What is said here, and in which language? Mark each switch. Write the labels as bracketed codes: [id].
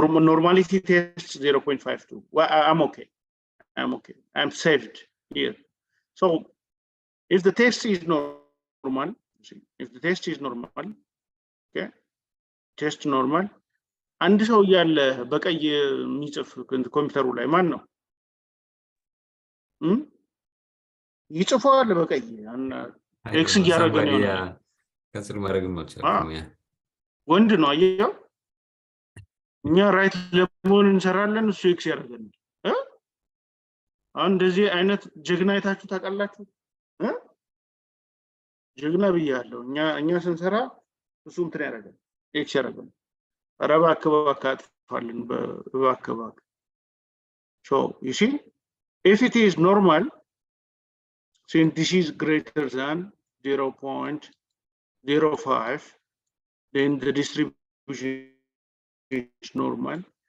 [en] normality test 0.52 well, I'm okay I'm saved here so if the test is normal see if the test is normal okay test normal [am] አንድ ሰው ያለ በቀይ የሚጽፍ ኮምፒውተሩ ላይ ማን ነው ይጽፋል በቀይ ኤክስ ያረገ ነው ካንስል ማድረግም አልቻልኩም ወንድ ነው አየው እኛ ራይት ለመሆን እንሰራለን እሱ ኤክስ ያረጋል እንደዚህ አይነት ጀግና አይታችሁ ታውቃላችሁ ጀግና ብያለሁ እኛ ስንሰራ እሱ እንትን ያረጋል ኤክስ ያረጋል አረባ አከባካጥፋለን በአከባክ [en] so you see if it is normal Since this is greater than 0.05, then the distribution is normal.